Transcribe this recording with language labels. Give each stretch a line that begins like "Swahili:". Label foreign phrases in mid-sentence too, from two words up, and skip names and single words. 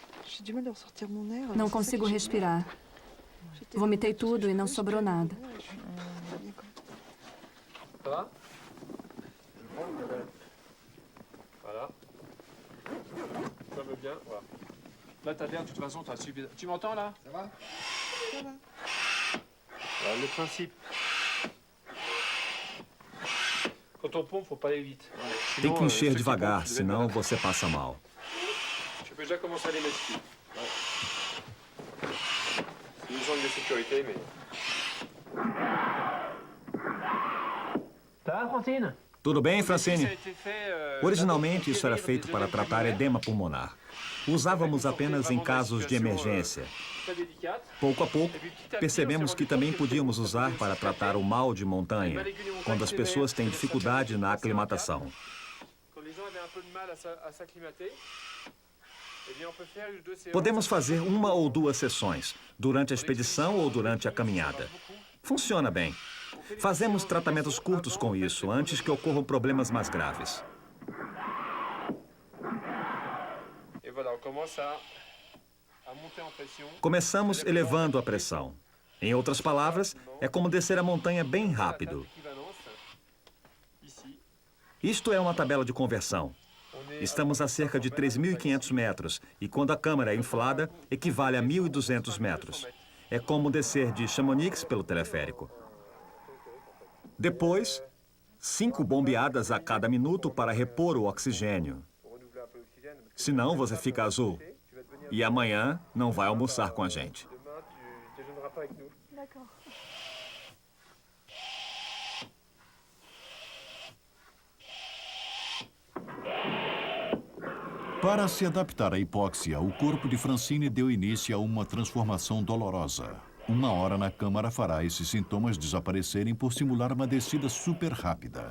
Portuguese: Não consigo respirar. Vomitei tudo e não sobrou nada.
French: Ça va? Voilà. Ça va bien, voilà. Là, t'as l'air, de toute façon, t'as suivi. Tu m'entends, là? Ça va? Ça va. Voilà, le principe. Quand on pompe, faut pas aller vite.
Portuguese: Tem
French: Sinon,
Portuguese: que encher
French: ceux qui
Portuguese: devagar,
French: pompent, tu
Portuguese: senão
French: devais
Portuguese: você passa mal.
French: pas- Tu peux déjà commencer à les mettre ici. Ouais. C'est une zone de sécurité, mais... Ça va, Francine?
Portuguese: Tudo bem,
French: Ça a Francine? été fait,
Portuguese: Originalmente, isso era feito para tratar edema pulmonar. Usávamos apenas em casos de emergência.
French: très délicate.
Portuguese: Pouco a pouco, percebemos que também podíamos usar para tratar o mal de montanha, quando as pessoas têm dificuldade na aclimatação.
French: Quand les gens avaient un peu de mal à s'acclimater, eh bien, on peut faire une ou deux séances.
Portuguese: Podemos fazer uma ou duas sessões, durante a expedição ou durante a caminhada. Funciona bem. Fazemos tratamentos curtos com isso, antes que ocorram problemas mais graves.
French: Et voilà, on commence à monter en pression.
Portuguese: Começamos elevando a pressão. Em outras palavras, é como descer a montanha bem rápido.
French: Ici,
Portuguese: Isto é uma tabela de conversão. Estamos a cerca de 3.500 metros e quando a câmara é inflada, equivale a 1.200 metros. É como descer de Chamonix pelo teleférico. Depois, 5 bombeadas a cada minuto para repor o oxigênio. Senão você fica azul. E amanhã não vai almoçar com a gente.
French: demain, tu déjeuneras pas avec nous.
Portuguese: Para se adaptar à hipóxia, o corpo de Francine deu início a uma transformação dolorosa. 1 hora na câmara fará esses sintomas desaparecerem por simular uma descida super rápida.